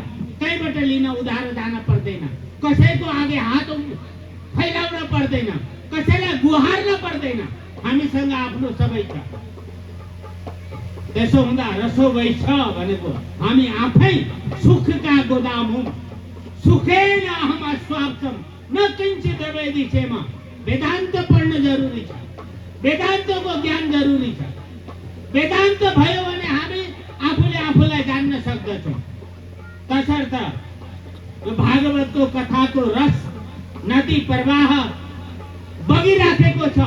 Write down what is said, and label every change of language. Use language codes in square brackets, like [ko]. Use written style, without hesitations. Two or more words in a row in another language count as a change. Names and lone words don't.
[ne] कहीँबाट लिन उधारो जान पर्दैन, कसैको आगे हात फैलाउन पर्दैन, कसैलाई गुहार्न पर्दैन। हामीसँग आफ्नो सबै छ। त्यसो हुँदा [sa] रसो वैछ [ne] भनेको हामी आफै सुखका गोदाम हौँ। [sa] सुखेन अहम अस्वार्थम न किंचित वेदिशेम। [ne] वेदांत पढ्न जरुरी छ, वेदान्तको ज्ञान जरुरी छ। वेदान्त भयो भने हामी आफूले आफूलाई जान्न सक्दछौँ। तसर्थ यो भागवतको कथाको रस नदी प्रवाह बगिराखेको छ।